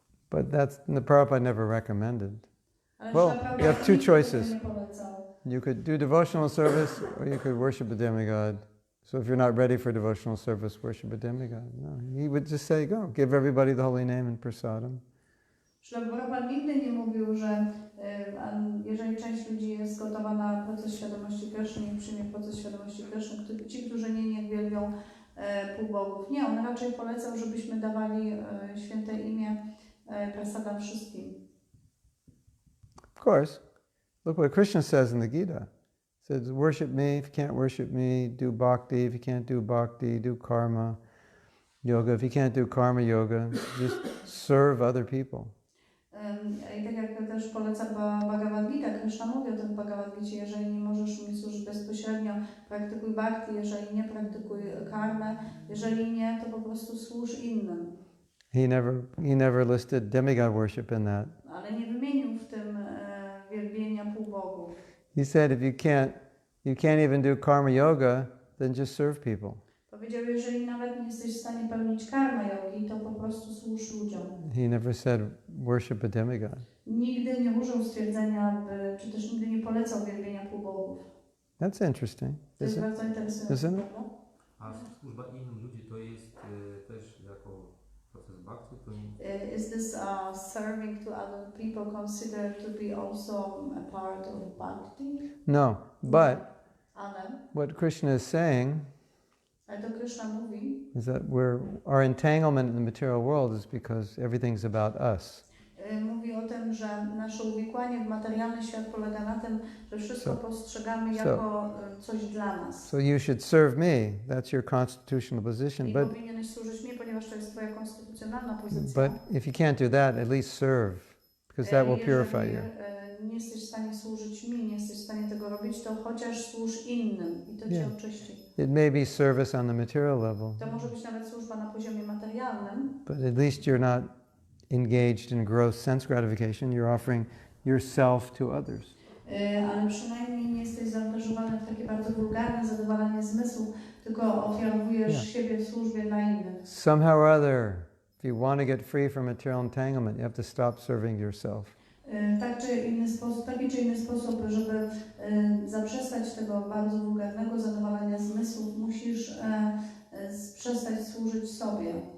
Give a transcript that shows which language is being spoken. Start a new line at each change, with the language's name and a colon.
English: But the Prabhupada never recommended. Well, you have two choices. You could do devotional service or you could worship a demigod. So if you're not ready for devotional service, worship a demigod. No, he would just say, go, give everybody the holy name and prasadam.
Polish: Srila Prabhupada nigdy nie mówił, że jeżeli część ludzi jest gotowa na proces świadomości Kryszny i przyjmie proces świadomości Kryszny, ci, którzy nie wielbią półbogów. Nie, on raczej polecał, żebyśmy dawali święte imię prasadam wszystkim.
English: Of course. Look what Krishna says in the Gita. He says, worship me, if you can't worship me, do bhakti, if you can't do bhakti, do karma yoga. If you can't do karma yoga, just serve other people.
Polish: I tak jak też poleca Bhagavad Gita, Krishna mówi o tym w Bhagavad Gicie, jeżeli nie możesz mi służyć bezpośrednio, praktykuj bhakti, jeżeli nie, praktykuj karmę, jeżeli nie, to po prostu służ innym.
English: He never listed demigod worship in that.
Polish: Ale nie wymienił w tym wielbienia półbogów.
English: He said if you can't even do karma yoga, then just serve people.
Polish: Powiedział, jeżeli nawet nie jesteś w stanie pełnić karma yogi, to po prostu służ ludziom.
English: He never said worship a demigod.
Polish: Nigdy nie użył stwierdzenia, czy też nigdy nie polecał wielbienia półbogów.
English: That's interesting.
Polish: To jest bardzo interesujące, prawda? A służba innym ludzi to jest też jako proces bhakti?
English: Is this serving to other people considered to be also a part of bhakti? No, but
Polish: Ale
English: what Krishna is saying
Polish: to Krishna mówi,
English: is that our entanglement in the material world is because everything's about us.
Polish: Mówi o tym, że nasze uwikłanie w materialny świat polega na tym, że wszystko postrzegamy jako coś dla nas.
English: So you should serve me. That's your constitutional position.
Polish: I
English: But
Polish: powinieneś służyć mnie, ponieważ to jest twoja konstytucjonalna pozycja.
English: But if you can't do that, at least serve, because that will purify you.
Polish: Nie jesteś w stanie służyć mi, nie jesteś w stanie tego robić, to chociaż służ innym i to cię oczyści.
English: It may be service on the material level.
Polish: To może być nawet służba na poziomie materialnym.
English: But at least you're not engaged in gross sense gratification. You're offering yourself to others.
Polish: Ale przynajmniej nie jesteś zaangażowany w takie bardzo wulgarne zadowalanie zmysłu, tylko ofiarowujesz siebie w służbie dla innych.
English: Somehow or other, If you want to get free from material entanglement, you have to stop serving yourself.
Polish: Taki czy inny sposób, żeby zaprzestać tego bardzo wulgarnego zajmowania zmysłów, musisz przestać służyć sobie.